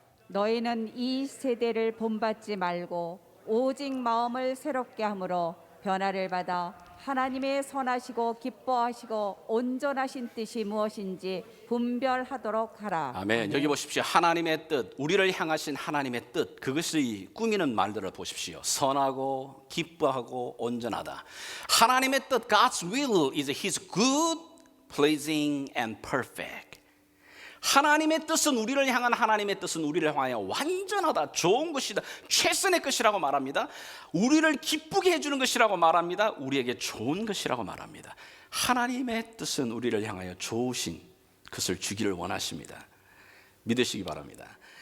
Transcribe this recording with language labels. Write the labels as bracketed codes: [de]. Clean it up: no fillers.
[ko] 너희는 이 세대를 본받지 말고 오직 마음을 새롭게 함으로 변화를 받아 하나님의 선하시고 기뻐하시고 온전하신 뜻이 무엇인지 분별하도록 하라. 아멘. 여기 보십시오. 하나님의 뜻, 우리를 향하신 하나님의 뜻, 그것이 꾸미는 말들을 보십시오. 선하고 기뻐하고 온전하다. 하나님의 뜻, [en] God's will is His good, pleasing and perfect. [ko] 하나님의 뜻은, 우리를 향한 하나님의 뜻은 우리를 향하여 완전하다, 좋은 것이다, 최선의 것이라고 말합니다. 우리를 기쁘게 해주는 것이라고 말합니다. 우리에게 좋은 것이라고 말합니다. 하나님의 뜻은 우리를 향하여 좋으신 것을 주기를 원하십니다. 믿으시기 바랍니다.